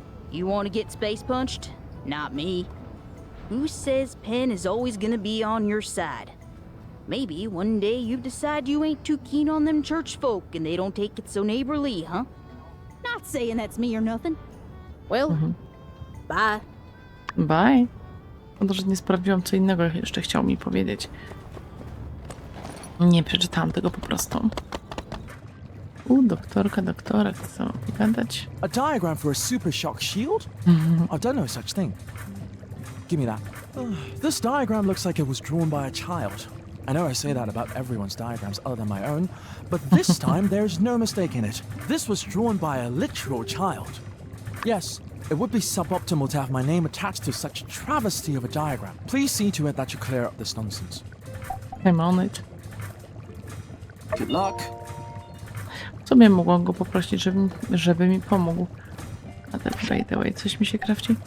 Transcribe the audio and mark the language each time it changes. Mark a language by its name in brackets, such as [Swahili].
[English] You want to get space punched? Not me. Who says Penn is always gonna be on your side? Maybe one day you decide you ain't too keen on them church folk and they don't take it so neighborly, huh? Not saying that's me or nothing. Well, bye. Bye. [Polish] Może nie sprawdziłam, co innego jeszcze chciał mi powiedzieć. Nie przeczytałam tego po prostu. Doktora chce pogadać. [English] A diagram for a super shock shield? I've done no such thing. Give me that. This diagram looks like it was drawn by a child. I know I say that about everyone's diagrams other than my own, but this time there's no mistake in it. This was drawn by a literal child. Yes, it would be suboptimal to have my name attached to such a travesty of a diagram. Please see to it that you clear up this nonsense. I'm on it. Good luck. [Polish] Sobie mogłam go poprosić, żeby mi pomógł. A tak, [English] by the way, [Polish] coś mi się krawci?